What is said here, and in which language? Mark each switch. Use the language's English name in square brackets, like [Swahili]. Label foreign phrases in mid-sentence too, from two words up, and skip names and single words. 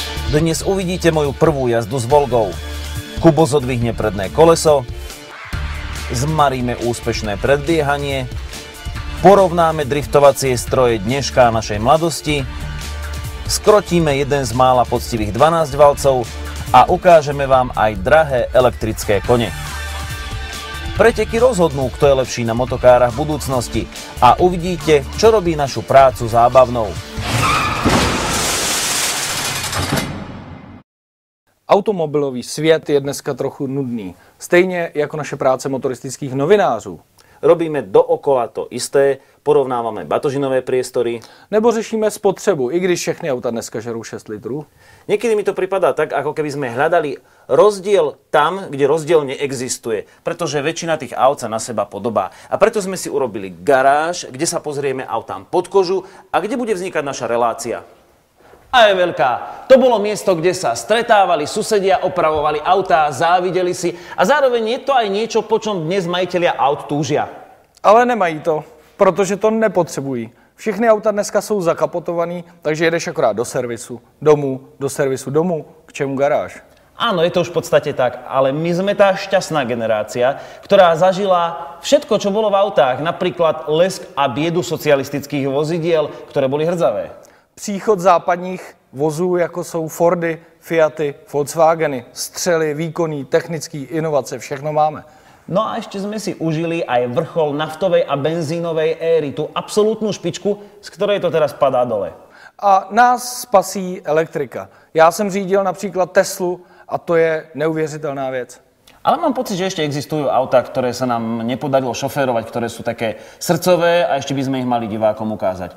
[Slovak] Dnes uvidíte moju prvú jazdu s Volgou. Kubo zodvihne predné koleso, zmaríme úspešné predbiehanie, porovnáme driftovacie stroje dneška našej mladosti, skrotíme jeden z mála poctivých 12 valcov a ukážeme vám aj drahé elektrické kone. Preteky rozhodnú, kto je lepší na motokárach budúcnosti a uvidíte, čo robí našu prácu zábavnou. [Czech] Automobilový svět je dneska trochu nudný. Stejně jako naše práce motoristických novinářů. [Slovak] Robíme dookola to isté, porovnávame batožinové priestory. [Czech] Nebo řešíme spotřebu, i když všechny auta dneska žerou 6 litrů. [Slovak] Niekedy mi to pripadá tak, ako keby sme hľadali rozdiel tam, kde rozdiel neexistuje. Pretože väčšina tých aut sa na seba podobá. A preto sme si urobili garáž, kde sa pozrieme autám pod kožu a kde bude vznikať naša relácia. A je veľká. To bolo miesto, kde sa stretávali susedia, opravovali autá, závideli si a zároveň je to aj niečo, po čom dnes majitelia aut túžia. [Czech] Ale nemají to, protože to nepotřebují. Všechny auta dneska jsou zakapotovaný, takže jedeš akorát do servisu, domů, do servisu, domů, k čemu garáž? [Slovak] Áno, je to už v podstate tak, ale my sme tá šťastná generácia, ktorá zažila všetko, čo bolo v autách, napríklad lesk a biedu socialistických vozidiel, ktoré boli hrdzavé. [Czech] Příchod západních vozů, jako jsou Fordy, Fiaty, Volkswageny, střely, výkonný, technický, inovace, všechno máme. [Slovak] No a ešte sme si užili aj vrchol naftovej a benzínovej éry, tú absolútnu špičku, z ktorej to teraz padá dole. A nás spasí elektrika. [Czech] Já jsem řídil například Teslu a to je neuvěřitelná věc. Ale mám pocit, [Slovak] že ešte existujú autá, ktoré sa nám nepodarilo šoférovať, ktoré sú také srdcové a ešte by sme ich mali divákom ukázať.